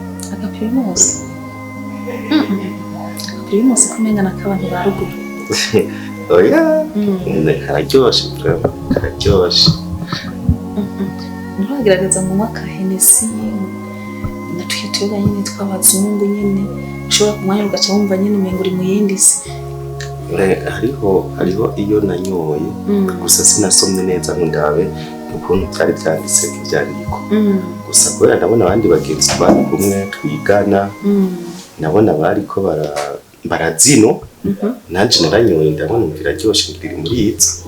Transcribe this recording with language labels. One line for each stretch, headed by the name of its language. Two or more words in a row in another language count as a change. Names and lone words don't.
Rundi: agapirimusi kumenya n'akabantu ba ruguru oya kararyoshe kararyoshe nturagerageza ngo unywe akahenesi na tuyoga nyine tw'abazungu nyine ushobora kumwanya ugaca wumva nyine umengo uri mu yindi si hariho iyo nanyoye gusa sinasomye neza ngo ndabe ukuntu byari byanditse ibyandiko gusa kubera ndabona abandi bagenzi bari kumwe twigana nabona bariko barazino nanje naranyoye ndabona biraryoshe ngiri muri itso